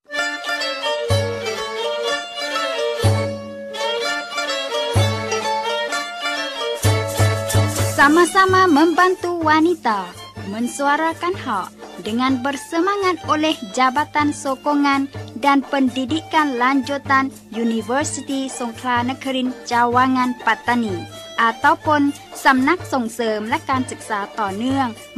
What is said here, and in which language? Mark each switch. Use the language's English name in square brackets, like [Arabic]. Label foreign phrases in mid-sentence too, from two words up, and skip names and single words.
[Malay] Sama-sama membantu wanita mensuarakan hak dengan bersemangat oleh Jabatan Sokongan dan Pendidikan Lanjutan Universiti Songkla Negeri Cawangan Patani ataupun [Thai] สำนักส่งเสริมและการศึกษาต่อเนื่อง